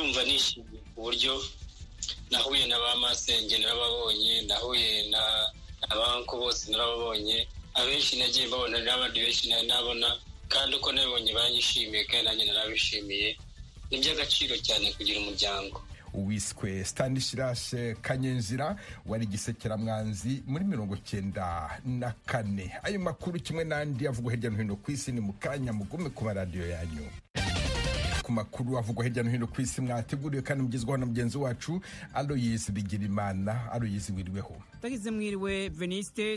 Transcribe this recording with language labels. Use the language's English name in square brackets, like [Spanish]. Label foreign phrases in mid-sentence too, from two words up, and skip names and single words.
[Rundi] Ndumva nishimiye uburyo nahuye n'abamasenge narababonye, nahuye n'abanko bose narababonye, abenshi nagiye mbabona n'abandi benshi nabona, kandi uko nabibonye banyishimiye kandi nanjye narabishimiye. Ni by'agaciro cyane kugira umuryango. Uwiswe Stanislas Kanyenzira wari gisekeramwanzi muri 1994. Ayo makuru kimwe n'andi avugwa hirya no hino ku isi ni mukanya mugume ku radio yanyu. Ku makuru avugwa hirya no hino ku isi mwateguriwe kandi mugezwaho na mugenzi wacu Aloyes Bigirimana. Aloyes wiriweho? Tagize mwiriwe Veniste.